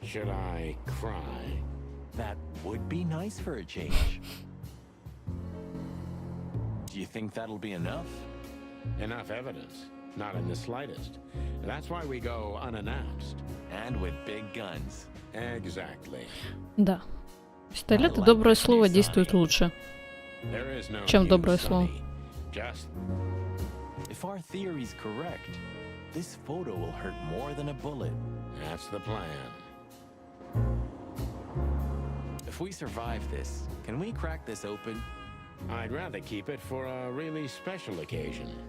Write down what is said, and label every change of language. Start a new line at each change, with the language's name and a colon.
English: Should I cry? That would be nice for a change. Do you think that'll be enough? Enough evidence. Not in the slightest. That's why we go unannounced. And with big guns. Exactly.
Russian: Да. Пистолет и доброе слово действуют лучше, чем доброе слово.
English: If our theory's correct, this photo will hurt more than a bullet. That's the plan. If we survive this, can we crack this open? I'd rather keep it for a really special occasion.